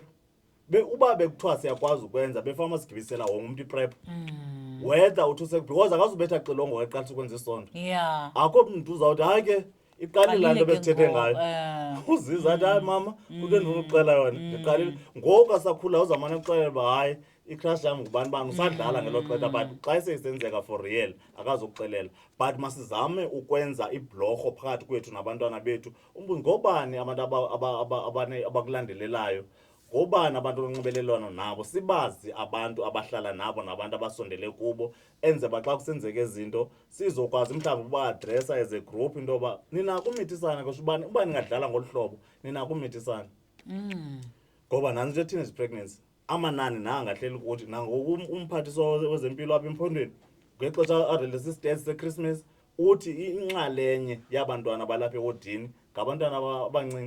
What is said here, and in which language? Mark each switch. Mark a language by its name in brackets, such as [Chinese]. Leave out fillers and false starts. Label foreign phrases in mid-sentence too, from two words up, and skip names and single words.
[Xhosa] Uba bekuthiwa siyakwazi ukwenza befana masigibisela wonke umuntu iprep, whether uthi because akazubetha xilongo eqalisa ukwenza isondo. Akho mntu uzawuthi hayi ke iqalile laa nto besithethe ngayo. Uziza athi hayi mama kule nto uxela yona ndiqalile. Ngoku asakhula uzamane ukuxelela uba hayi i-crush yam ngubani bani, usadlala ngelo xesha, but xa seyisenzeka [English] for real [Xhosa] akazukuxelela. But masizame ukwenza ibhlorho phakathi kwethu nabantwana bethu. Umbuzo ngobani abantu abakulandelelayo, ngobani abantu onxibelelwano nabo, sibazi abantu abahlala nabo nabantu abasondele kubo, enze ba xa kusenzeka izinto sizokwazi mhlawumbi uba-adressa [English] as a group [Xhosa] into yoba ninako umithisana kusho uba ningadlala ngolu hlobo, ninako umithisana. Ngoba nantsi nje [English] teenage pregnancy [Xhosa] amanani nangahleli kuthi nangoku umphathiswa wezempilo apha emphondweni ngexesha arelease isitesi seChristmas uthi inxalenye yabantwana balapha ewodini ngabantwana abancinci.